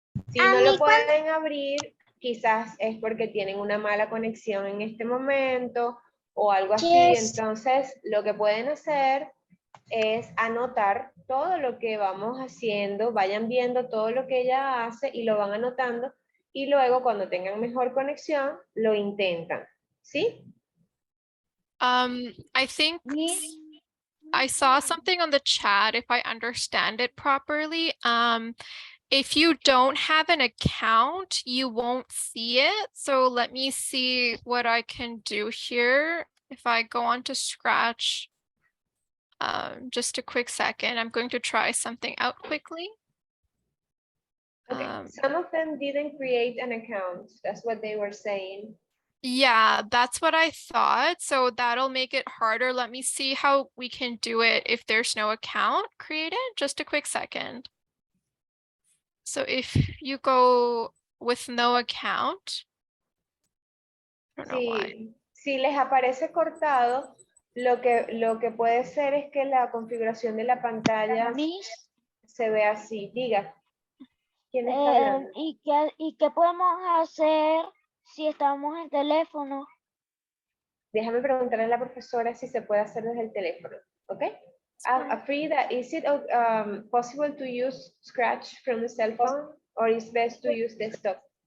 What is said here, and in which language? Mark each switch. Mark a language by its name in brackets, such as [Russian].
[Spanish] Si no lo pueden abrir, quizás es porque tienen una mala conexión en este momento o algo así. Entonces, lo que pueden hacer es anotar todo lo que vamos haciendo, vayan viendo todo lo que ella hace y lo van anotando y luego cuando tengan mejor conexión, lo intentan, ¿sí? [English] I think I saw something on the chat, if I understand it properly. If you don't have an account, you won't see it. So let me see what I can do here. If I go on to Scratch, just a quick second, I'm going to try something out quickly. Okay. Some of them didn't create an account. That's what they were saying. Yeah, that's what I thought. So that'll make it harder. Let me see how we can do it if there's no account created. Just a quick second. So if you go with no account, I don't know why. [Spanish] Si les aparece cortado, lo que puede ser es que la configuración de la pantalla se ve así. Diga. ¿Quién está hablando? ¿Y qué podemos hacer si estamos en teléfono? Déjame preguntarle a la profesora si se puede hacer desde el teléfono, ¿ok? [English] Afrida, is it possible to use Scratch from the cell phone or is best to use desktop?